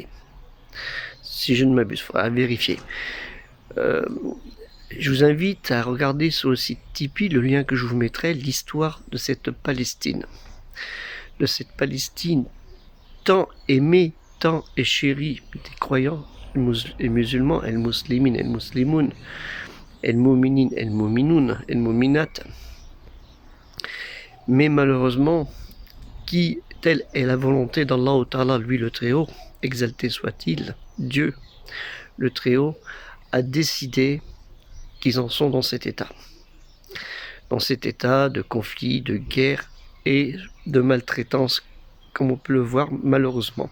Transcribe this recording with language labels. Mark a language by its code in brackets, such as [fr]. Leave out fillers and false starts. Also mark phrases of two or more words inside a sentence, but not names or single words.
[fr] Si je ne m'abuse, il faudra vérifier. Je vous invite à regarder sur le site Tipeee, le lien que je vous mettrai, l'histoire de cette Palestine. De cette Palestine tant aimée, tant et chérie des croyants et musulmans, [ar] المسلمين، المسلمون، المؤمنين، المؤمنون، المؤمنات. [fr] Mais malheureusement, qui, telle est la volonté d' [ar] الله تعالى, [fr] lui le Très-Haut, exalté soit-il, Dieu, le Très-Haut, a décidé qu'ils en sont dans cet état. Dans cet état de conflit, de guerre et de maltraitance, comme on peut le voir malheureusement.